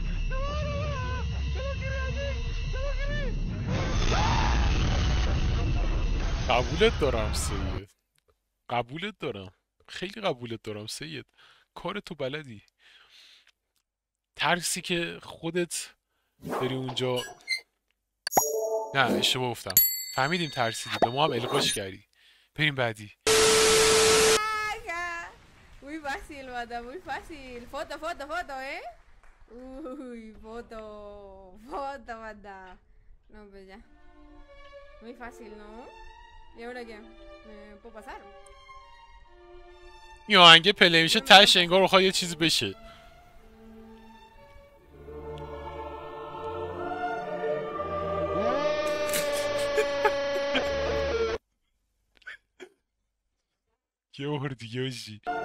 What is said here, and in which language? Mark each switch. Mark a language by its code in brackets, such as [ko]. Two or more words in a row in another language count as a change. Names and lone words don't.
[fa] قبولت دارم سید، قبولت دارم، خیلی قبولت دارم سید. کار تو بلدی. ترسی که خودت بری اونجا. نه اشتباه گفتم. فهمیدیم ترسیدی، به ما هم القاش کردی. بریم بعدی. [es] Muy fácil, mata, muy fácil. Foto, ¿eh? Uy, foto, mata. No, pues ya. Muy fácil, ¿no? ¿Y ahora qué? ¿Me puedo pasar? [fa] این آهنگه پلی میشه تش انگار بخواد یه چیزی بشه. یه بار دیگه باشی.